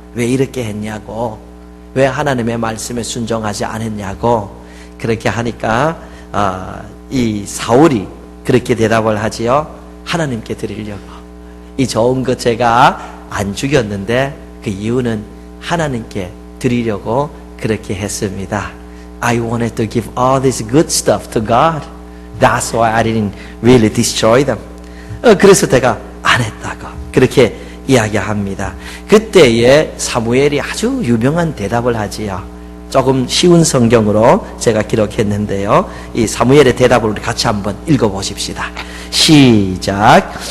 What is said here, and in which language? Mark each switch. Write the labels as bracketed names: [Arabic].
[Korean] 왜 이렇게 했냐고, 왜 하나님의 말씀에 순종하지 않았냐고. 그렇게 하니까 이 사울이 그렇게 대답을 하지요. 하나님께 드리려고. 이 좋은 것 제가 안 죽였는데 그 이유는 하나님께 드리려고 그렇게 했습니다. [English] I wanted to give all this good stuff to God. That's why I didn't really destroy them. [Korean] 그래서 내가 안 했다고 그렇게 이야기합니다. 그때에 사무엘이 아주 유명한 대답을 하지요. 조금 쉬운 성경으로 제가 기록했는데요. 이 사무엘의 대답을 우리 같이 한번 읽어보십시다. 시작.